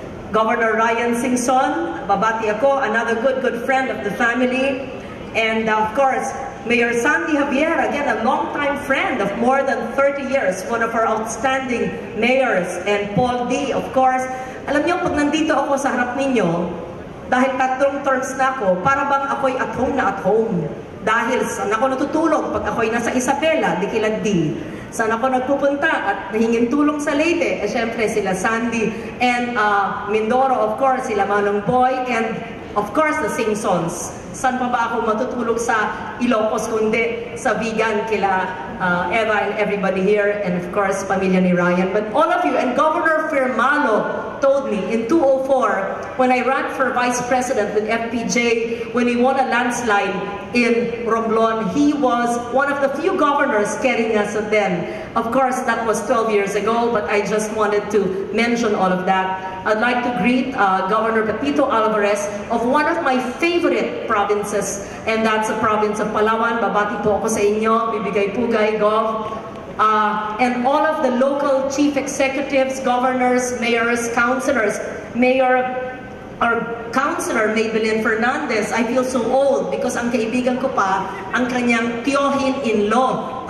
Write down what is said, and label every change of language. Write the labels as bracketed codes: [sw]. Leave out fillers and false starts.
[en] Governor Ryan Singson, [tl] babati ako, [en] another good friend of the family. And of course, Mayor Sandy Javier, again, a longtime friend of more than 30 years, one of our outstanding mayors. And Paul D, of course. [tl] Alam niyo, pag nandito ako sa harap ninyo, dahil 3 terms na ako, para bang ako'y at home na at home. Dahil saan ako natutulog pag ako'y nasa Isabela, di kilad di. Saan ako nagpupunta at nahingin tulong sa Leyte? Siyempre sila Sandy and Mindoro, of course, sila Manong Boy, [en] and of course the Simpsons. [tl] Saan pa ba ako matutulog sa Ilocos kundi sa Vigan kila Eva [en] and everybody here, and of course [tl] pamilya ni Ryan. [en] But all of you, and Governor Firmalo told me in 2004 when I ran for Vice President with FPJ, when we won a landslide in Romblon, he was one of the few governors carrying us then. Of course, that was 12 years ago, but I just wanted to mention all of that. I'd like to greet Governor Pepito Alvarez of one of my favorite provinces, and that's the province of Palawan. [tl] Babati po ako sa inyo, bibigay-pugay, Gov. [en] And all of the local chief executives, governors, mayors, councilors, Mayor our Councilor Maybelline Fernandez. I feel so old because [tl] ang kaibigan ko pa, ang kanyang tiyohin-in-law.